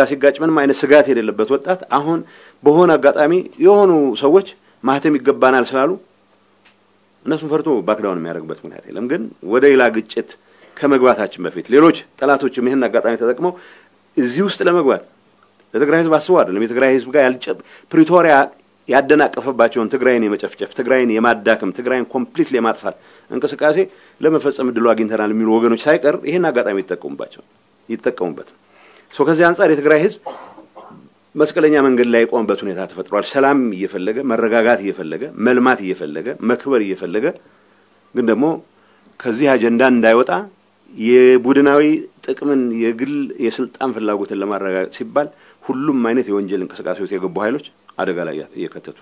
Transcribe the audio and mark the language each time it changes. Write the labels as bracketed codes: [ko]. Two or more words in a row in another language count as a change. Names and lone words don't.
[am] ሲጋጭ ምንም አይነት ስጋት የሌለበት ወጣት አሁን በሆነ አጋጣሚ የሆኑ ሰዎች ማህተም ይገባናል ስላሉ እነሱን ፈርቶ ባክዳውን የሚያደርግበት ምክንያት የለም። ግን ወደ ሌላ ግጭት ከመግባታችን በፊት ሌሎች ጠላቶችም ይሄን አጋጣሚ ተጠቅመው እዚህ ውስጥ ለመግባት ለትግራይ ህዝብ አስበው አይደለም የትግራይ ህዝብ ጋር ፕሪቶሪያ ያደናቀፈባቸውን ትግራይን የመጨፍጨፍ ትግራይን የማዳከም ትግራይን ኮምፕሊትሊ የማጥፋት እንቅስቃሴ ለመፈጸም ድሉ አግኝተናል የሚሉ ወገኖች ሳይቀር ይሄን አጋጣሚ ይተጠቀሙበት። ከዚህ አንፃር የትግራይ ህዝብ መስቀለኛ መንገድ ላይ የቆመበት ሁኔታ ተፈጥሯል። ሰላም እየፈለገ መረጋጋት እየፈለገ መልማት እየፈለገ መክበር እየፈለገ ግን ደግሞ ከዚህ አጀንዳ እንዳይወጣ የቡድናዊ ጥቅምን የግል የስልጣን ፍላጎትን ለማረጋገጥ ሲባል ሁሉም አይነት የወንጀል እንቅስቃሴዎች የገቡ ኃይሎች አደጋ ላይ እየከተቱት